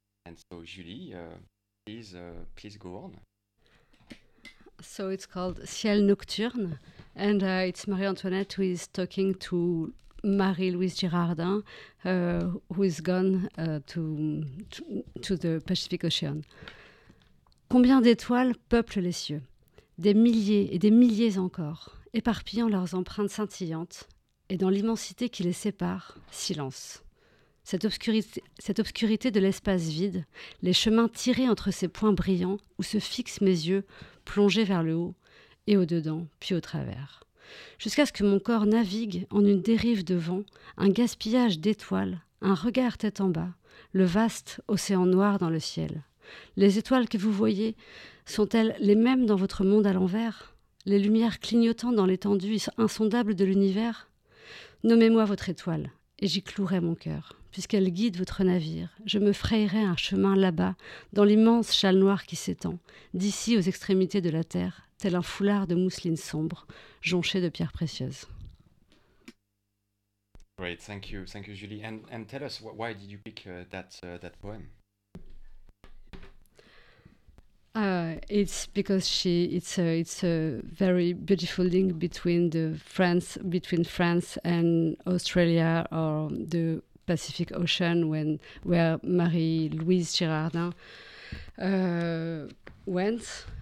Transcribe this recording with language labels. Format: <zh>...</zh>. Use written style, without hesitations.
<en>And so Julie, please go on. So it's called Ciel Nocturne, and it's Marie-Antoinette who is talking to Marie-Louise Girardin, who is gone to the Pacific Ocean.</en> <fr>Combien d'étoiles peuplent les cieux? Des milliers et des milliers encore, éparpillant leurs empreintes scintillantes, et dans l'immensité qui les sépare, silence. Cette obscurité de l'espace vide, les chemins tirés entre ces points brillants où se fixent mes yeux, plongés vers le haut et au-dedans, puis au travers. Jusqu'à ce que mon corps navigue en une dérive de vent, un gaspillage d'étoiles, un regard tête en bas, le vaste océan noir dans le ciel. Les étoiles que vous voyez sont-elles les mêmes dans votre monde à l'envers? Les lumières clignotant dans l'étendue insondable de l'univers? Nommez-moi votre étoile. Et j'y clouerai mon cœur, puisqu'elle guide votre navire. Je me frayerai un chemin là-bas, dans l'immense châle noir qui s'étend, d'ici aux extrémités de la terre, tel un foulard de mousseline sombre, jonché de pierres précieuses.</fr> <en>Great, thank you, Julie. And tell us, why did you pick that poem? It's because it's a very beautiful link between France and Australia or the Pacific Ocean where Marie-Louise Girardin went.</en>